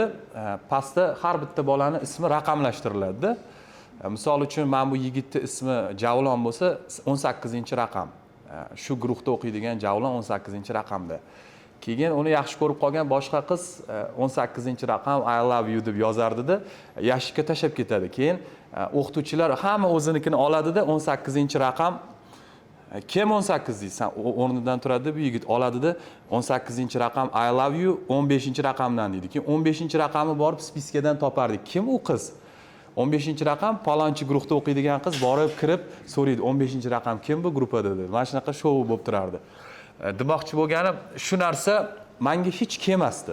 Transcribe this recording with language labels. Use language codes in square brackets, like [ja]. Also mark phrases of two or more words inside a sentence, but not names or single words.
[uz] Pastda har bitta bolaning ismi raqamlashtiriladi. Misol uchun men bu yigitning ismi Javlon bo'lsa, 18-raqam. Shu guruhda o'qiydigan Javlon 18-raqamda. Keyin uni yaxshi ko'rib qolgan boshqa qiz 18-raqam [en] I love you [uz] deb yozardida, yashikka tashab ketadi. Keyin o'qituvchilar hamma o'zinikini oladida 18-raqam kim 18 deysan, o'rnidan turadi bu yigit oladida 18-raqam [en] I love you [uz] 15-raqamdan deydi. Keyin 15-raqamni borib spiskadan topardik. Kim u qiz? 15-raqam palonchi guruhda o'qiydigan qiz borib kirib so'raydi, 15-raqam kim bu gruppada dedi. Mana shunaqa shou bo'lib turardi. Demoqchi bo'lganim, shu narsa menga hech kelmasdi.